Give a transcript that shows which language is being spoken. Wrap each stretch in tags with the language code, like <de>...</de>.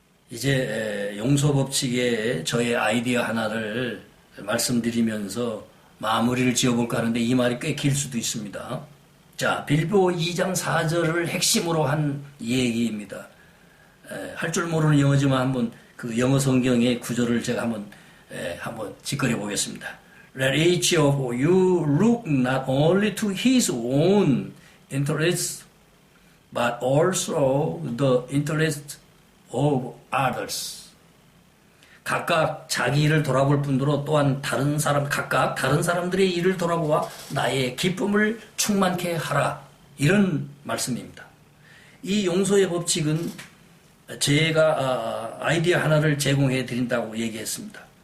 <ko>이제 용서법칙의 저의 아이디어 하나를 말씀드리면서 마무리를 지어볼까 하는데 이 말이 꽤 길 수도 있습니다. 자, 빌보 2장 4절을 핵심으로 한 얘기입니다. 할 줄 모르는 영어지만 한번 그 영어 성경의 구절을 제가 한번 짓거려 보겠습니다.</ko> <en>Let each of you look not only to his own interests, but also the interests of others.</en> <ko>각각 자기 일을 돌아볼 뿐더러 또한 각각 다른 사람들의 일을 돌아보아 나의 기쁨을 충만케 하라. 이런 말씀입니다. 이 용서의 법칙은 제가 아이디어 하나를 제공해 드린다고 얘기했습니다.</ko>